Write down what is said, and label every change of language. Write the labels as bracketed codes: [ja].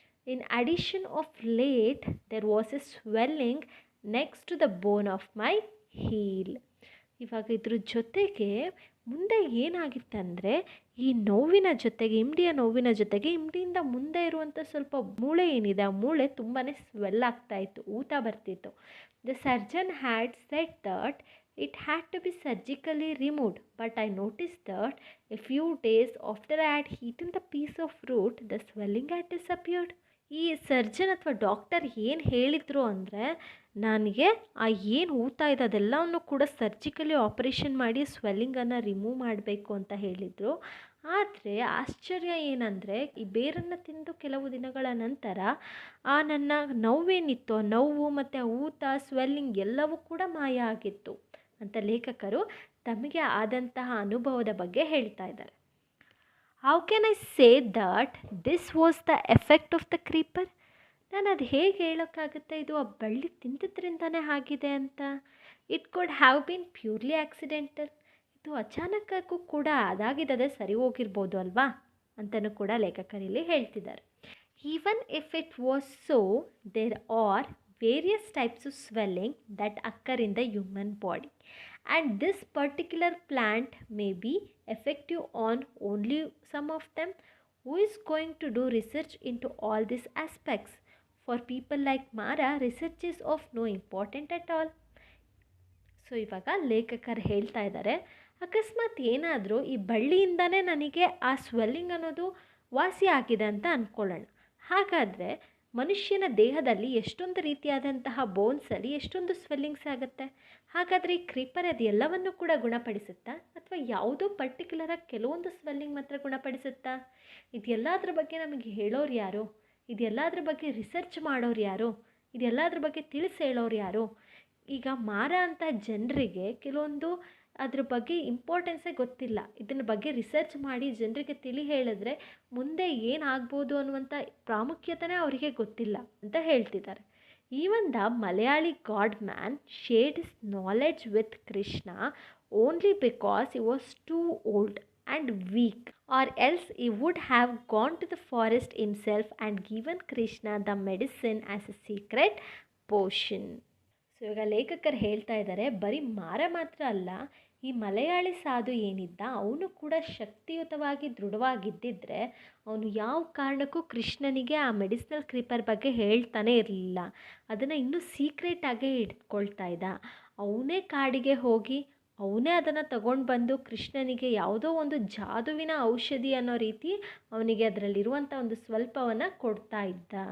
[en] In addition of late there was a swelling next to the bone of my heel. [kn] ಇವಾಗ ಇದ್ರ ಜೊತೆಗೆ ಮುಂದೆ ಏನಾಗಿತ್ತಂದರೆ ಈ ನೋವಿನ ಜೊತೆಗೆ, ನೋವಿನ ಜೊತೆಗೆ ಇಮ್ಡಿಯಿಂದ ಮುಂದೆ ಇರುವಂಥ ಸ್ವಲ್ಪ ಮೂಳೆ ಏನಿದೆ ಆ ಮೂಳೆ ತುಂಬಾ ಸ್ವೆಲ್ ಆಗ್ತಾಯಿತ್ತು, ಊತ ಬರ್ತಿತ್ತು. [en] The surgeon had said that it had to be surgically removed. But I noticed that a few days after I had eaten the piece of fruit, the swelling had disappeared. [kn] ಈ surgeon ಅಥವಾ doctor ಏನು ಹೇಳಿದರು ಅಂದರೆ, ನನಗೆ ಆ ಏನು ಊತ ಇದೆ ಅದೆಲ್ಲವನ್ನು ಕೂಡ ಸರ್ಜಿಕಲಿ ಆಪರೇಷನ್ ಮಾಡಿ ಸ್ವೆಲ್ಲಿಂಗನ್ನು ರಿಮೂವ್ ಮಾಡಬೇಕು ಅಂತ ಹೇಳಿದರು. ಆದರೆ ಆಶ್ಚರ್ಯ ಏನಂದರೆ, ಈ ಬೇರನ್ನು ತಿಂದು ಕೆಲವು ದಿನಗಳ ನಂತರ ಆ ನನ್ನ ನೋವೇನಿತ್ತು, ಆ ನೋವು ಮತ್ತು ಆ ಊತ, ಸ್ವೆಲ್ಲಿಂಗ್ ಎಲ್ಲವೂ ಕೂಡ ಮಾಯ ಆಗಿತ್ತು ಅಂತ ಲೇಖಕರು ತಮಗೆ ಆದಂತಹ ಅನುಭವದ ಬಗ್ಗೆ ಹೇಳ್ತಾ ಇದ್ದಾರೆ. [en] How can I say that this was the effect of the creeper? [kn] ನಾನು ಅದು ಹೇಗೆ ಹೇಳೋಕ್ಕಾಗುತ್ತೆ ಇದು ಆ ಬಳ್ಳಿ ತಿಂದಿದ್ರಿಂದನೇ ಆಗಿದೆ ಅಂತ? [en] It could have been purely accidental. [kn] ಇದು ಅಚಾನಕ್ಕಾಗೂ ಕೂಡ ಅದಾಗಿದ್ದದೇ ಸರಿ ಹೋಗಿರ್ಬೋದು ಅಲ್ವಾ ಅಂತಲೂ ಕೂಡ ಲೇಖಕರಲ್ಲಿ ಹೇಳ್ತಿದ್ದಾರೆ. [en] Even if it was so, there are various types of swelling that occur in the human body, and this particular plant may be effective on only some of them. Who is going to do research into all these aspects? For people like Mara, research is of no important at all. [kn] So ಇವಾಗ ಲೇಖಕರು ಹೇಳ್ತಾ ಇದ್ದಾರೆ, ಅಕಸ್ಮಾತ್ ಏನಾದರೂ ಈ ಬಳ್ಳಿಯಿಂದನೇ ನನಗೆ ಆ swelling ಅನ್ನೋದು ವಾಸಿ ಆಗಿದೆ ಅಂತ ಅಂದ್ಕೊಳ್ಳೋಣ. ಹಾಗಾದರೆ ಮನುಷ್ಯನ ದೇಹದಲ್ಲಿ ಎಷ್ಟೊಂದು ರೀತಿಯಾದಂತಹ ಬೋನ್ಸಲ್ಲಿ ಎಷ್ಟೊಂದು ಸ್ವೆಲ್ಲಿಂಗ್ಸ್ ಆಗುತ್ತೆ. ಹಾಗಾದರೆ ಈ ಕ್ರೀಪರ್ ಅದು ಎಲ್ಲವನ್ನು ಕೂಡ ಗುಣಪಡಿಸುತ್ತಾ, ಅಥವಾ ಯಾವುದೋ ಪರ್ಟಿಕ್ಯುಲರಾಗಿ ಕೆಲವೊಂದು ಸ್ವೆಲ್ಲಿಂಗ್ ಮಾತ್ರ ಗುಣಪಡಿಸುತ್ತಾ? ಇದೆಲ್ಲದ್ರ ಬಗ್ಗೆ ನಮಗೆ ಹೇಳೋರು ಯಾರು? ಇದೆಲ್ಲದ್ರ ಬಗ್ಗೆ ರಿಸರ್ಚ್ ಮಾಡೋರು ಯಾರು? ಇದೆಲ್ಲದ್ರ ಬಗ್ಗೆ ತಿಳಿಸಿ ಹೇಳೋರು ಯಾರು? ಈಗ ಮಾರ ಅಂತ ಜನರಿಗೆ ಕೆಲವೊಂದು ಅದ್ರ ಬಗ್ಗೆ ಇಂಪಾರ್ಟೆನ್ಸೇ ಗೊತ್ತಿಲ್ಲ. ಇದನ್ನ ಬಗ್ಗೆ ರಿಸರ್ಚ್ ಮಾಡಿ ಜನರಿಗೆ ತಿಳಿ ಹೇಳಿದ್ರೆ ಮುಂದೆ ಏನಾಗ್ಬೋದು ಅನ್ನುವಂಥ ಪ್ರಾಮುಖ್ಯತೆನೇ ಅವರಿಗೆ ಗೊತ್ತಿಲ್ಲ ಅಂತ ಹೇಳ್ತಿದ್ದಾರೆ. [en] Even the Malayali god man shared his knowledge with Krishna only because he was too old and weak, or else he would have gone to the forest himself and given Krishna the medicine as a secret potion. [kn] So ಇವಾಗ ಲೇಖಕರು ಹೇಳ್ತಾ ಇದ್ದಾರೆ, ಬರೀ ಮಾರ ಮಾತ್ರ ಅಲ್ಲ, ಈ ಮಲಯಾಳಿ ಸಾಧು ಏನಿದ್ದ ಅವನು ಕೂಡ ಶಕ್ತಿಯುತವಾಗಿ ದೃಢವಾಗಿದ್ದಿದ್ರೆ ಅವನು ಯಾವ ಕಾರಣಕ್ಕೂ ಕೃಷ್ಣನಿಗೆ ಆ ಮೆಡಿಸಿನಲ್ ಕ್ರೀಪರ್ ಬಗ್ಗೆ ಹೇಳ್ತಾನೆ ಇರಲಿಲ್ಲ. ಅದನ್ನು ಇನ್ನೂ ಸೀಕ್ರೆಟಾಗೇ ಇಟ್ಕೊಳ್ತಾ ಇದ್ದ. ಅವನೇ ಕಾಡಿಗೆ ಹೋಗಿ ಅವನೇ ಅದನ್ನು ತಗೊಂಡು ಬಂದು ಕೃಷ್ಣನಿಗೆ ಯಾವುದೋ ಒಂದು ಜಾದುವಿನ ಔಷಧಿ ಅನ್ನೋ ರೀತಿ ಅವನಿಗೆ ಅದರಲ್ಲಿರುವಂಥ ಒಂದು ಸ್ವಲ್ಪವನ್ನು ಕೊಡ್ತಾ ಇದ್ದ.